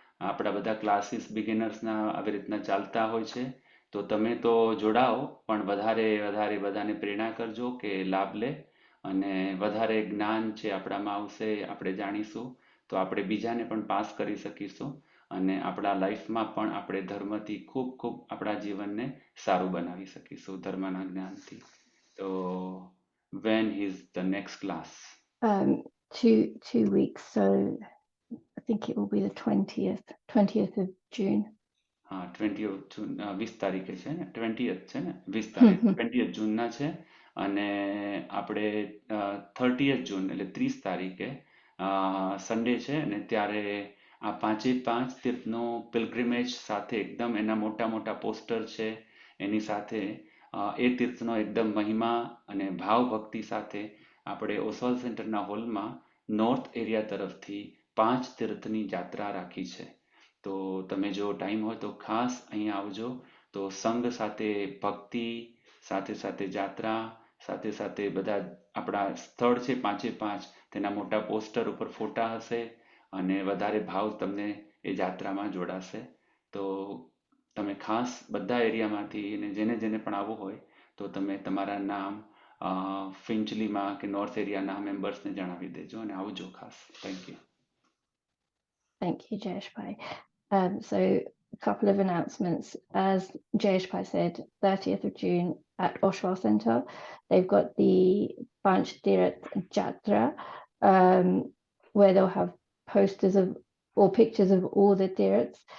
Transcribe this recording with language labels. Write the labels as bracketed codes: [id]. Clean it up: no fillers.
[gu] આપણા બધા ક્લાસીસ બિગિનર્સના આવી રીતના ચાલતા હોય છે, તો તમે તો જોડાઓ, પણ વધારે બધાને પ્રેરણા કરજો કે લાભ લે અને વધારે જ્ઞાન છે આપણામાં આવશે, આપણે જાણીશું તો આપણે બીજાને પણ પાસ કરી શકીશું અને આપણા લાઈફમાં પણ આપણે ધર્મથી ખૂબ આપણા જીવનને સારું બનાવી શકીશું ધર્મના જ્ઞાનથી. [en] તો when is the next class? 2 weeks, so I think it will be the 20th of June. [gu] હા, 20th જૂન, 20 તારીખે છે ને? 20th છે ને? 20 તારીખ 20th જૂનના છે. અને આપણે 30th જૂન એટલે 30 તારીખે સન્ડે છે અને ત્યારે આ 5 તીર્થનો પિલગ્રિમેજ સાથે એકદમ એના મોટા પોસ્ટર છે, એની સાથે એ તીર્થનો એકદમ મહિમા અને ભાવ ભક્તિ સાથે આપણે ઓસવાલ સેન્ટરના હોલમાં નોર્થ એરિયા તરફથી 5 તીર્થની યાત્રા રાખી છે. તો તમે જો ટાઈમ હોય તો ખાસ અહીંયા આવજો. તો સંઘ સાથે ભક્તિ, સાથે સાથે યાત્રા, સાથે સાથે બધા આપણા સ્થળ છે 5 તેના મોટા પોસ્ટર ઉપર ફોટા હશે અને વધારે ભાવ તમને એ યાત્રામાં જોડાશે. તો તમે ખાસ બધા એરિયામાંથી અને જેને જેને પણ આવવું હોય તો તમે તમારા નામ ફિન્ચલીમાં કે નોર્થ એરિયાના મેમ્બર્સને જણાવી દેજો અને આવજો ખાસ. [en] Thank you. Thank you, Jayeshbhai. So a couple of announcements. As Jayeshbhai said, 30th of June at Oshwal Centre, they've got the Panch Tirth Jatra, where they'll have posters of or pictures of all the tirths.